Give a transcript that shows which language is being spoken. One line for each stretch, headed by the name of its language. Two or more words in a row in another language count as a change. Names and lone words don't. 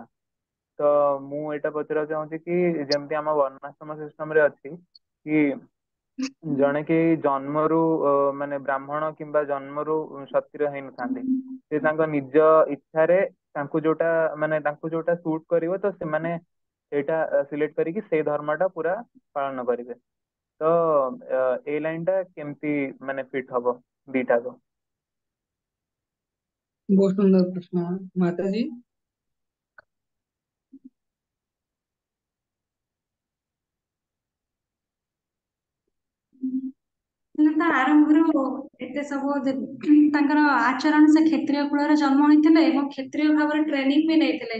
Odia: ତ ମୁଁ ଏଇଟା ପଚାରିବାକୁ ଚାହୁଁଛି କି ଯେମିତି ଆମ ବର୍ଣ୍ଣାଶ୍ରମ ସିଷ୍ଟମ ରେ ଅଛି କି ଜଣେ କି ଜନ୍ମରୁ ମାନେ ବ୍ରାହ୍ମଣ କିମ୍ବା ଜନ୍ମରୁ କ୍ଷତ୍ରିୟ ହେଇନଥାନ୍ତି ସେ ତାଙ୍କ ନିଜ ଇଚ୍ଛାରେ ତାଙ୍କୁ ଯୋଉଟା ସୁଟ୍ କରିବ ତ ସେମାନେ ସେଇଟା ସିଲେକ୍ଟ କରିକି ସେଇ ଧର୍ମଟା ପୁରା ପାଳନ କରିବେ। ତ ଏଇ ଲାଇନ ଟା କେମିତି ମାନେ ଫିଟ୍ ହବ ଦିଟାକ?
Hindi: बहुत सुंदर प्रश्न माता जी।
Odia: ତା ଆରମ୍ଭରୁ ଏତେ ସବୁ ତାଙ୍କର ଆଚରଣ ସେ କ୍ଷତ୍ରିୟ କୁଳରେ ଜନ୍ମ ହୋଇଥିଲେ ଏବଂ କ୍ଷତ୍ରିୟ ଭାବରେ ଟ୍ରେନିଂ ବି ନେଇଥିଲେ।